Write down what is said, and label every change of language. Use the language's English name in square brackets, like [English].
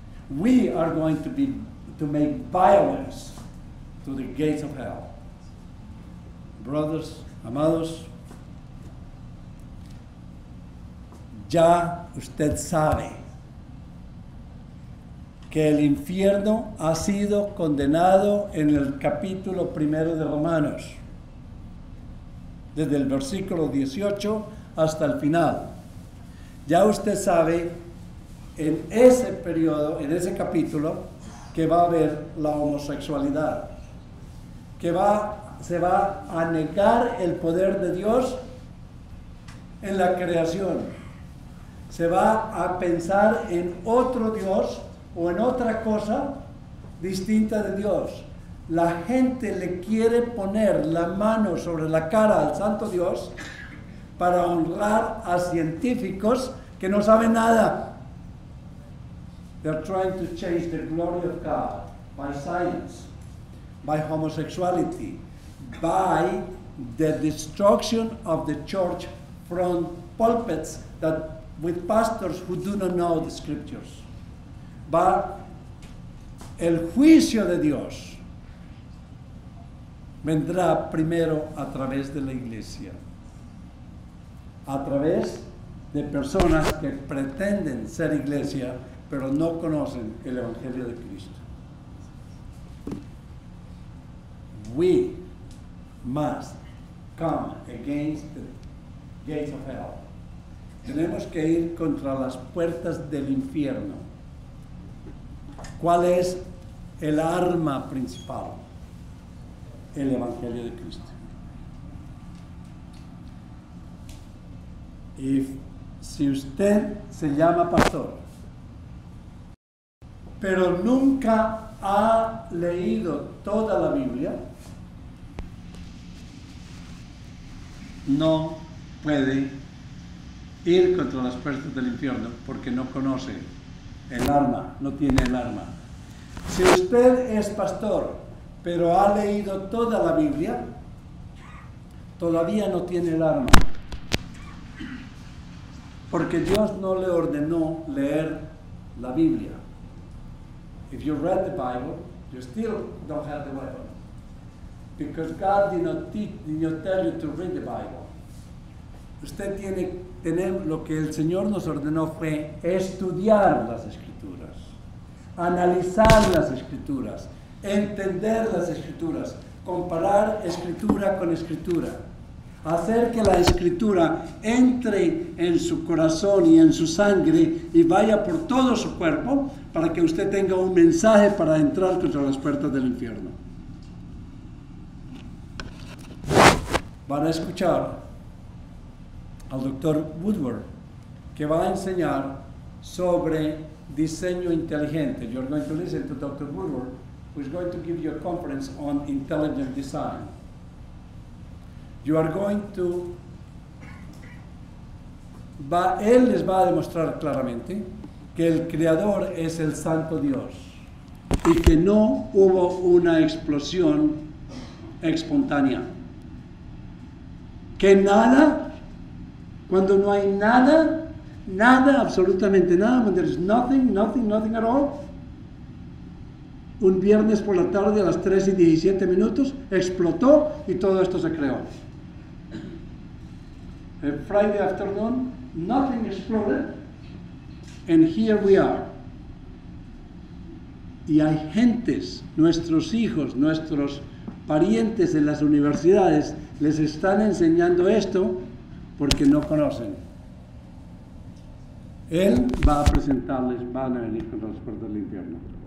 [English] We are going to make violence to the gates of hell. Brothers, [Spanish] amados, ya usted sabe que el infierno ha sido condenado en el capítulo 1 de Romanos, desde el versículo 18 hasta el final. Ya usted sabe en ese periodo, en ese capítulo, que va a haber la homosexualidad, que se va a negar el poder de Dios en la creación, se va a pensar en otro Dios o en otra cosa distinta de Dios. La gente le quiere poner la mano sobre la cara al Santo Dios para honrar a científicos que no saben nada. [English] They're trying to change the glory of God by science, by homosexuality, by the destruction of the church from pulpits that with pastors who do not know the scriptures. [Spanish] Va el juicio de Dios vendrá primero a través de la iglesia, a través de personas que pretenden ser iglesia pero no conocen el evangelio de Cristo. [English] We must come against the gates of hell. [Spanish] Tenemos que ir contra las puertas del infierno. ¿Cuál es el arma principal? El Evangelio de Cristo. Y si usted se llama pastor, pero nunca ha leído toda la Biblia, no puede ir contra las puertas del infierno porque no conoce el arma, no tiene el arma. Si usted es pastor, pero ha leído toda la Biblia, todavía no tiene el arma. Porque Dios no le ordenó leer la Biblia. [English] If you read the Bible, you still don't have the weapon. Because God did not tell you to read the Bible. [Spanish] Usted tiene que tener, lo que el Señor nos ordenó fue estudiar las Escrituras, analizar las Escrituras, entender las Escrituras, comparar Escritura con Escritura, hacer que la Escritura entre en su corazón y en su sangre y vaya por todo su cuerpo para que usted tenga un mensaje para entrar contra las puertas del infierno. Van a escuchar al Dr. Woodward, que va a enseñar sobre diseño inteligente. [English] You're going to listen to Dr. Woodward, who is going to give you a conference on intelligent design. You are going to... [Spanish] él les va a demostrar claramente que el Creador es el Santo Dios y que no hubo una explosión espontánea. Que nada... Cuando no hay nada, absolutamente nada, [English] when there is nothing at all, [Spanish] un viernes por la tarde a las 3:17 explotó y todo esto se creó. [English] Friday afternoon, nothing exploded, and here we are. [Spanish] Y hay gentes, nuestros hijos, nuestros parientes en las universidades, les están enseñando esto porque no conocen. Él va a presentarles, van a venir con las puertas del infierno.